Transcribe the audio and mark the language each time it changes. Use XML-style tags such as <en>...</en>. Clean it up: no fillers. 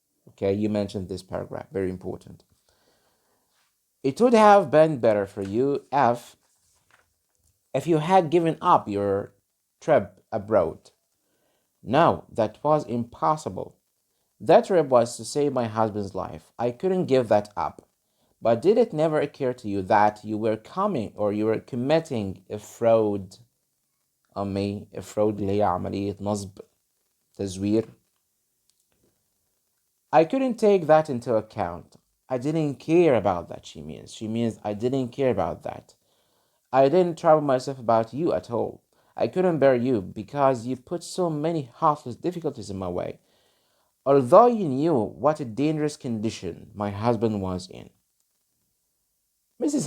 <en>Okay, you mentioned this paragraph, very important. It would have been better for you if you had given up your trip abroad. No, that was impossible. That trip was to save my husband's life. I couldn't give that up. But did it never occur to you that you were committing a fraud on me? A fraud</en> <ar>اللي هي عملية نصب تزوير.</ar> <en>I couldn't take that into account. I didn't care about that, she means. She means I didn't care about that. I didn't trouble myself about you at all. I couldn't bear you because you put so many heartless difficulties in my way. Although you knew what a dangerous condition my husband was in. Mrs.</en>